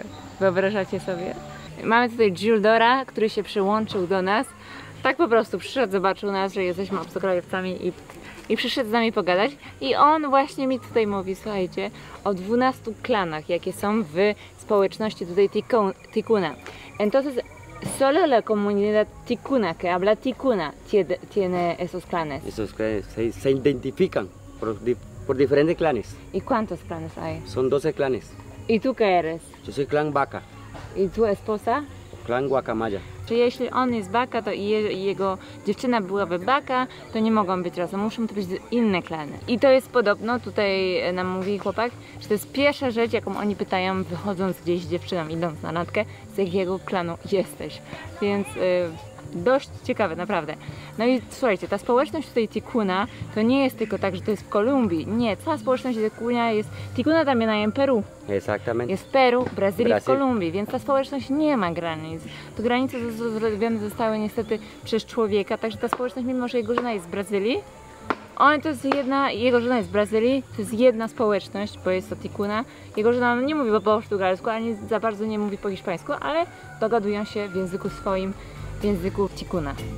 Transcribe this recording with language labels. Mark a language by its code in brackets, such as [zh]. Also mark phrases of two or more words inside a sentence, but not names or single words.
[pl] Wyobrażacie sobie? Mamy tutaj Gildora, który się przyłączył do nas. Tak po prostu przyszedł, zobaczył nas, że jesteśmy obcokrajowcami i przyszedł z nami pogadać. I on właśnie mi tutaj mówi, słuchajcie, o 12 klanach, jakie są w społeczności tutaj Ticuna. [es] Entonces, solo la comunidad ticuna, que habla ticuna, tiene esos clanes. Esos clanes se identifican por diferentes clanes. ¿Y cuántos clanes hay? Son 12 clanes. ¿Y tú qué eres? Yo soy clan Vaca, ¿Y tu esposa? clan Guacamaya. [pl] Czyli jeśli on jest baka, to i jego dziewczyna byłaby baka, to nie mogą być razem, muszą to być inne klany. I to jest podobno, tutaj nam mówi chłopak, że to jest pierwsza rzecz, jaką oni pytają, wychodząc gdzieś z dziewczyną, idąc na randkę, z jakiego klanu jesteś. Więc dość ciekawe, naprawdę. No i słuchajcie, ta społeczność tutaj Ticuna to nie jest tylko tak, że to jest w Kolumbii. Nie, cała społeczność Ticuna jest... [es] Ticuna también hay en Peru. Exactamente. [pl] Jest w Peru, Brazylii, w Brazyl. Kolumbii, więc ta społeczność nie ma granic. To granice zrobione zostały niestety przez człowieka, także ta społeczność, mimo że jego żona jest z Brazylii, to jest jego żona jest z Brazylii, to jest jedna społeczność, bo jest to Ticuna. Jego żona nie mówi po portugalsku, ani za bardzo nie mówi po hiszpańsku, ale dogadują się w języku swoim, w języku Ticuna.